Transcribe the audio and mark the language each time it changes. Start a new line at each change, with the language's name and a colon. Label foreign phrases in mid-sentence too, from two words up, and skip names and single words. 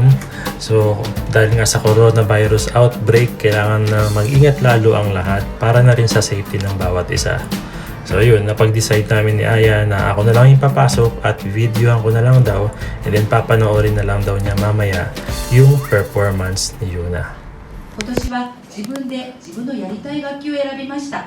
Filipino: So dahil nga sa
English: coronavirus outbreak,
Filipino: kailangan na mag-ingat lalo ang lahat para na rin sa safety ng bawat isa. So yun, napag-decide namin ni Aya na ako na lang yung papasok at videohan ko na lang daw,
English: and then
Filipino: papanoorin na lang daw niya mamaya yung performance ni Yuna.
Japanese: 今年は自分で自分のやりたい楽器を選びました。